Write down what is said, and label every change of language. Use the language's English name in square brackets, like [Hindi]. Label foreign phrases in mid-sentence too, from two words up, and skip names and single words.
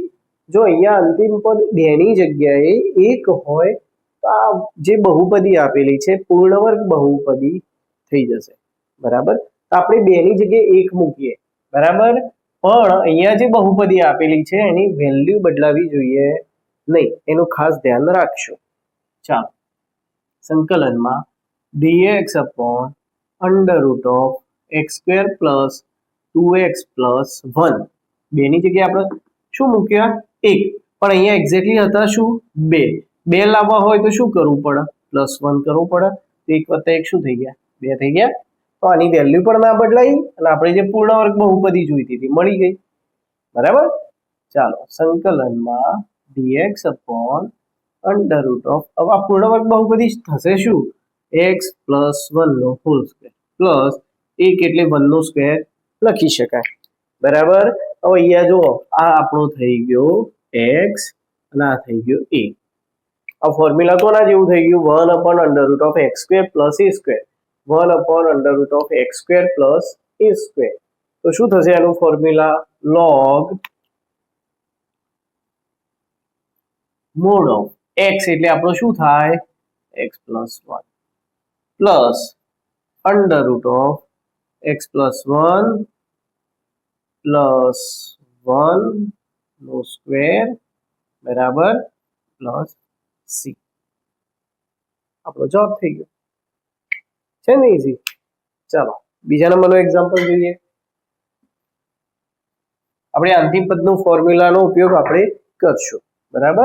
[Gujarati] જો અહીંયા અંતિમ પદ 2 ની જગ્યાએ 1 હોય તો આ જે બહુપદી આપેલી છે પૂર્ણ વર્ગ બહુપદી થઈ જશે, બરાબર. તો આપણે 2 ની જગ્યાએ 1 મૂકીએ, બરાબર. પણ અહીંયા જે બહુપદી આપેલી છે એની વેલ્યુ બદલાવી જોઈએ નહીં, એનું ખાસ ધ્યાન રાખજો. ચાલો, સંકલનમાં [English] dx upon under root of x square plus 2x plus 1. [Gujarati] 2 ની જગ્યાએ આપણે શું મૂક્યા? 1. પણ અહીંયા એક્ઝેક્ટલી હતા શું? 2. 2 લાવવા હોય તો શું કરવું પડે? +1 કરવું પડે. 1 + 1 શું થઈ ગયા? 2 થઈ ગયા. તો આની વેલ્યુ પણ ના બદલાઈ અને આપણે જે પૂર્ણ વર્ગ બહુપદી જોઈતી હતી મળી ગઈ, બરાબર. ચાલો, સંકલનમાં [English] dx upon under root of, [Gujarati] હવે આ પૂર્ણ વર્ગ બહુપદી થશે શું? [English] x plus 1 [Gujarati] નો [English] whole square plus [Gujarati] 1 એટલે 1 નો સ્ક્વેર લખી શકાય, બરાબર. હવે અહીંયા જુઓ, આ આપણો થઈ ગયો x અને આ થઈ ગયો a. આ ફોર્મ્યુલા કોના જેવું થઈ ગયું? [English] 1 upon under root of x square plus a square. 1 upon under root of x square plus a square. [Gujarati] તો શું થશે આનું ફોર્મ્યુલા? [English] log mod of x [Gujarati] એટલે આપણો શું થાય? [English] x plus 1 plus under root of x plus 1 plus 1 [Gujarati] નો સ્ક્વેર બરાબર [English] plus c. [Gujarati] આપણો જવાબ થઈ ગયો છે ને, ઈઝી. ચાલો બીજા નંબરનો એક્ઝામ્પલ જોઈએ. આપણે અંતિમ પદનો ફોર્મ્યુલાનો ઉપયોગ આપણે કરશું, બરાબર.